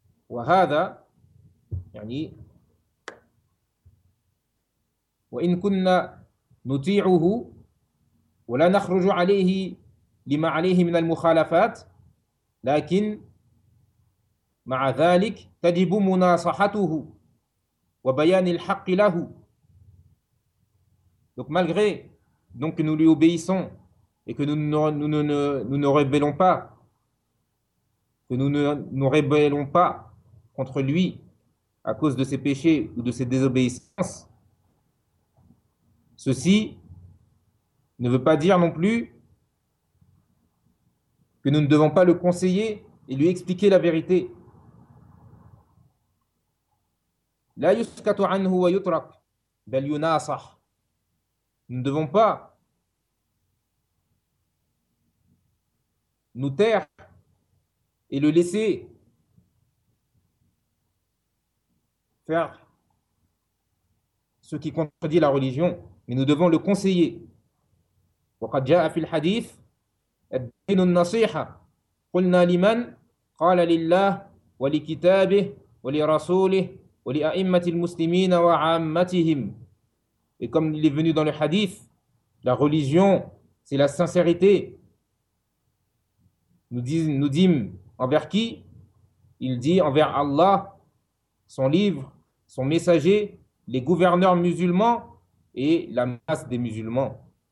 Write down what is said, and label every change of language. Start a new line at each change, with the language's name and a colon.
Arabic: وهذا يعني وإن كنا نطيعه ولا نخرج عليه لما عليه من المخالفات لكن مع ذلك تجب مناصحته وبيان الحق له.
French: Donc malgré donc que nous lui obéissons et que nous ne rebellons pas, que nous ne nous rebellons pas contre lui à cause de ses péchés ou de ses désobéissances, ceci ne veut pas dire non plus que nous ne devons pas le conseiller et lui expliquer la vérité.
Arabic: La yuskatu anhu wa yutrak bal yunasah.
French: Nous ne devons pas nous taire et le laisser faire ce qui contredit la religion, mais nous devons le conseiller.
Arabic: وقد جاء في الحديث الدين النصيحة قلنا لمن قال لله ولكتابه ولرسوله ولأئمة المسلمين وعامتهم.
French: Et comme il est venu dans le hadith, la religion, c'est la sincérité. Nous dîmes envers qui? Il dit envers Allah, son livre, son messager, les gouverneurs musulmans et la masse des musulmans.